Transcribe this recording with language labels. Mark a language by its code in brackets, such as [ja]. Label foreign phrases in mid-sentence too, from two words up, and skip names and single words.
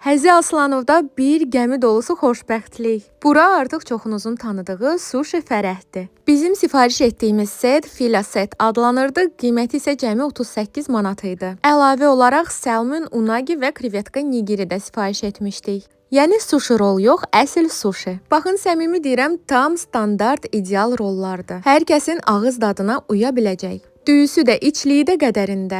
[az] Həzi Aslanovda bir gəmi dolusu xoşbəxtlik. Bura artıq çoxunuzun tanıdığı Sushi Fərəhdir. Bizim sifariş etdiyimiz set Fila set adlanırdı, qiyməti isə cəmi 38 manat idi. Əlavə olaraq salmon, unagi və krevetka nigiri də sifariş etmişdik. Yəni sushi rol yox, əsl sushi. Baxın, səmimi deyirəm, tam standart ideal rollardır. Hər kəsin ağız dadına uya biləcək. Düyüsü də, içliyi də qədərində.